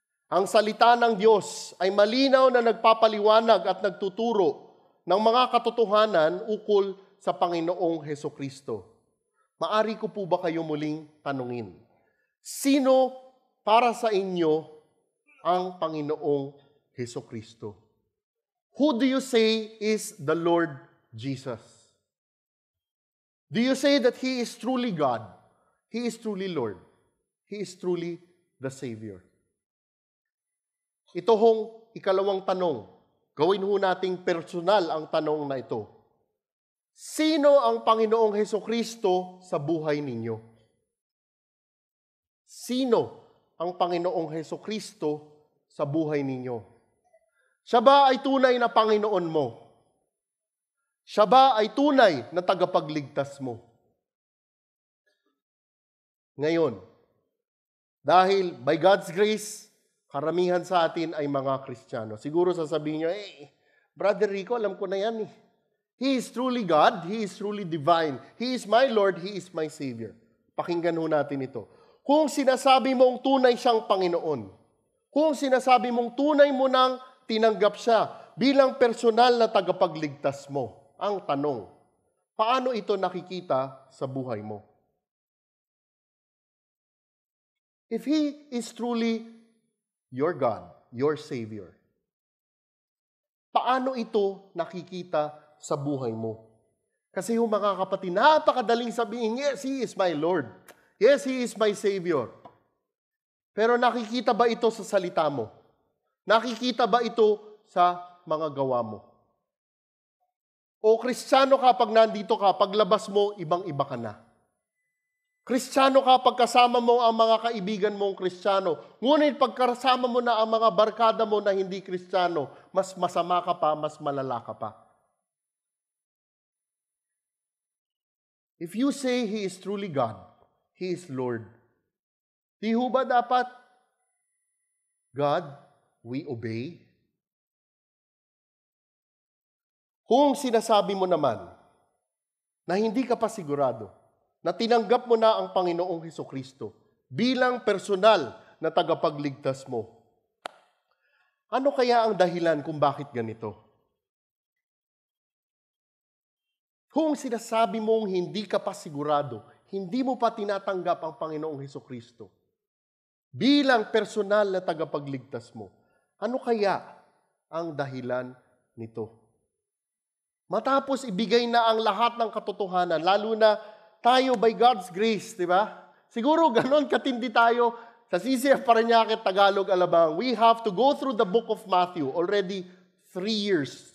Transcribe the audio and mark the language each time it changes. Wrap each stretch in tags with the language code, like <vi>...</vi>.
<tl>Ang salita ng Diyos ay malinaw na nagpapaliwanag at nagtuturo ng mga katotohanan ukol sa Panginoong Hesukristo. Maari ko po ba kayo muling tanungin? Sino para sa inyo ang Panginoong Hesukristo?</tl> <en>Who do you say is the Lord Jesus? Do you say that He is truly God? He is truly Lord? He is truly the Savior?</en> <tl>Ito hong ikalawang tanong. Gawin ho nating personal ang tanong na ito. Sino ang Panginoong Hesukristo sa buhay ninyo? Sino ang Panginoong Hesukristo sa buhay ninyo? Siya ba ay tunay na Panginoon mo? Siya ba ay tunay na tagapagligtas mo? Ngayon, dahil</tl> <en>by God's grace,</en> <tl>karamihan sa atin ay mga Kristiyano. Siguro sasabihin nyo, Brother Rico, alam ko na yan eh.</tl> <en>He is truly God, He is truly divine. He is my Lord, He is my Savior.</en> <tl>Pakinggan ho natin ito. Kung sinasabi mong tunay siyang Panginoon, kung sinasabi mong tunay mo nang tinanggap siya bilang personal na tagapagligtas mo, ang tanong, paano ito nakikita sa buhay mo?</tl> <en>If He is truly your God, your Savior,</en> <tl>paano ito nakikita sa buhay mo? Kasi yung mga kapatid, napakadaling sabihin,</tl> <en>yes, He is my Lord. Yes, He is my Savior.</en> <tl>Pero nakikita ba ito sa salita mo? Nakikita ba ito sa mga gawa mo? O Kristiyano ka pag nandito ka, paglabas mo, ibang-iba ka na. Kristiyano ka pag kasama mo ang mga kaibigan mong Kristiyano. Ngunit pag kasama mo na ang mga barkada mo na hindi Kristiyano, mas masama ka pa, mas malala ka pa.</tl> <en>If you say He is truly God, He is Lord,</en> <tl>di ho ba dapat,</tl> <en>God, we obey?</en> <tl>Kung sinasabi mo naman na hindi ka pa sigurado, na tinanggap mo na ang Panginoong Hesukristo bilang personal na tagapagligtas mo, ano kaya ang dahilan kung bakit ganito? Kung sinasabi mong hindi ka pa sigurado, hindi mo pa tinatanggap ang Panginoong Hesukristo bilang personal na tagapagligtas mo, ano kaya ang dahilan nito? Matapos ibigay na ang lahat ng katotohanan, lalo na tayo</tl> <en>by God's grace,</en> <tl>di ba? Siguro ganon katindi tayo sa CCF Parañaque, Tagalog, Alabang.</tl> <en>We have to go through the book of Matthew already 3 years.</en>